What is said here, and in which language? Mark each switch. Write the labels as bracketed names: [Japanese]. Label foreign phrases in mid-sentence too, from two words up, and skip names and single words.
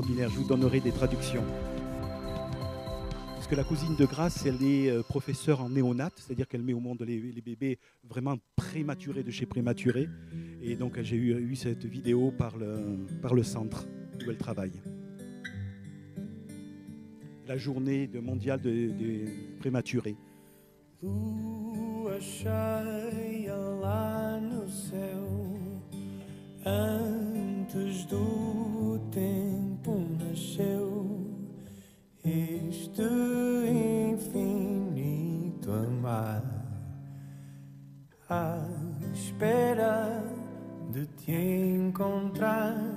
[French] Je vous donnerai des traductions. Parce que la cousine de Grace, elle est professeure en néonat, c'est-à-dire qu'elle met au monde les bébés vraiment prématurés de chez prématurés. Et donc j'ai eu cette vidéo par le centre où elle travaille. La journée mondiale des prématurés. [Portuguese] Lua cheia lá no céu, antes do tempo nasceu este infinito amar, à espera de te encontrar.